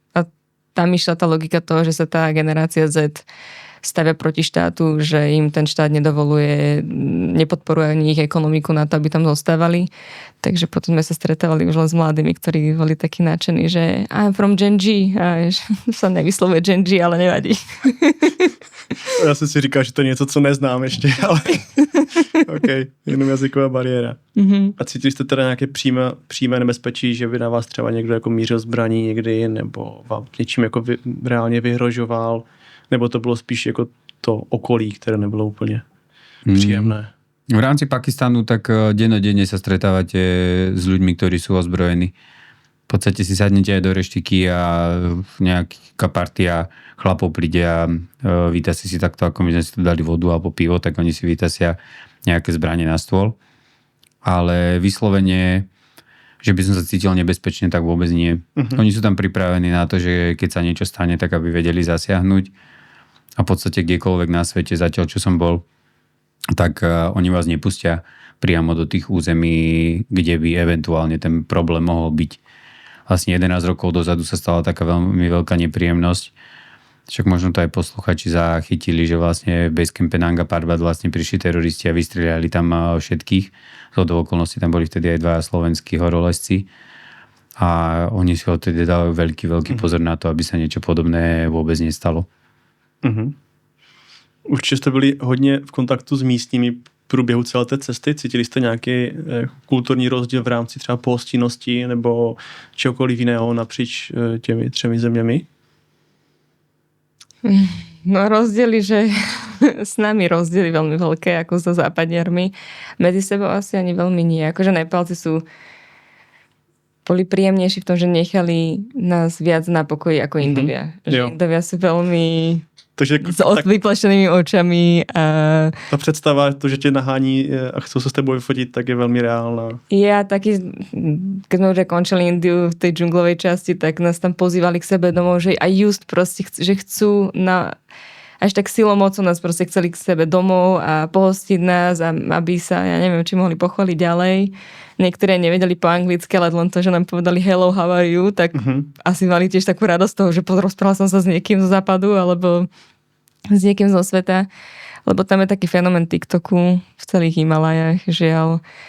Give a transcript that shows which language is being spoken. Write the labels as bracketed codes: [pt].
[sk] A tam išla tá logika toho, že sa tá generácia Z stavia proti štátu, že im ten štát nedovoluje, nepodporuje ani ich ekonomiku na to, aby tam zostávali. Takže potom sme sa stretávali už len s mladými, ktorí boli takí nadšení, že [en] I'm from Gen G. [sk] A sa nevyslovuje Gen G, ale nevadí. [cs] Já jsem si říkal, že to je něco, co neznám ještě, ale OK, jenom jazyková bariéra. A cítili jste teda nějaké přímé nebezpečí, že by na vás třeba někdo jako mířil zbraní někdy, nebo vám něčím jako reálně vyhrožoval? Nebo to bylo spíš jako to okolí, které nebylo úplně příjemné? [sk] V rámci Pakistanu tak dennodenne sa stretávate s ľuďmi, ktorí sú ozbrojení. V podstate si sadnete aj do reštiky a nejaká partia chlapov príde a vytasí si takto, ako my sme si tu dali vodu alebo pivo, tak oni si vytasia nejaké zbranie na stôl. Ale vyslovene, že by som sa cítil nebezpečne, tak vôbec nie. Oni sú tam pripravení na to, že keď sa niečo stane, tak aby vedeli zasiahnuť. A v podstate kdekoľvek na svete, zatiaľ čo som bol, tak oni vás nepustia priamo do tých území, kde by eventuálne ten problém mohol byť. Vlastne 11 rokov dozadu sa stala taká veľmi veľká nepríjemnosť. Však možno to aj posluchači zachytili, že vlastne v Basecampe Nanga Parbat vlastne prišli teroristi a vystrieľali tam všetkých. Do okolností tam boli vtedy aj 2 slovenskí horolezci. A oni si odtedy dali veľký pozor na to, aby sa niečo podobné vôbec nestalo. [cs] Určitě jste byli hodně v kontaktu s místními v průběhu celé té cesty. Cítili jste nějaký kulturní rozdíl v rámci třeba pohostinnosti nebo čehokoliv jiného napříč těmi 3 zeměmi? [sk] No rozdiely, že s nami rozdiely veľmi veľké, ako so západniarmi. Medzi sebou asi ani veľmi nie. Akože Nepálci boli príjemnejší v tom, že nechali nás viac na pokoji ako Indovia. Že Indovia sú veľmi s vyplašenými očami. A [cs] ta představa, to, že tě nahání a chcou se s tebou vyfotit, tak je velmi reálna. [sk] Ja taký, keď sme už končili Indiu v tej džunglovej časti, tak nás tam pozývali k sebe domov, že aj just proste, že chcú až tak silou mocou nás proste chceli k sebe domov a pohostiť nás, a aby sa, ja neviem, či mohli pochváliť ďalej. Niektoré nevedeli po anglicky, ale len to, že nám povedali [en] hello, how are you, [sk] tak asi mali tiež takú radosť toho, že rozprával som sa s niekým zo západu alebo s niekým zo sveta, lebo tam je taký fenomén TikToku v celých Himalajách, žiaľ.